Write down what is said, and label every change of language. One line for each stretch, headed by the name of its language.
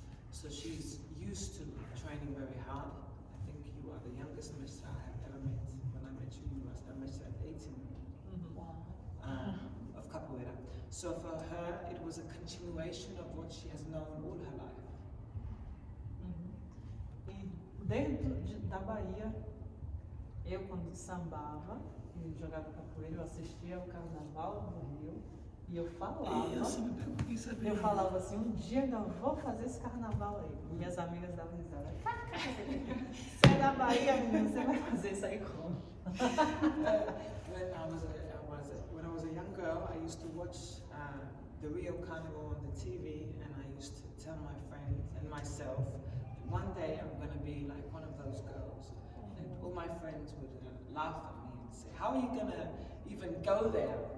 English: So she's used to training very hard. I think you are the youngest master I have ever met. When I met you, you were a master at 18 of capoeira. So for her, it was a continuation of what she has known all her life.
Portuguese: E desde da Bahia, eu quando sambava e jogava capoeira, eu assistia ao Carnaval do Rio e eu falava. Eu falava assim, um dia ainda vou fazer esse carnaval aí. E minhas amigas davam risada. Você é da Bahia, menina, você vai fazer isso aí como?
English: When I was a young girl, I used to watch the Rio Carnival on the TV, and I used to tell my friends and myself, one day I'm going to be like one of those girls. And all my friends would laugh at me and say, how are you going to even go there?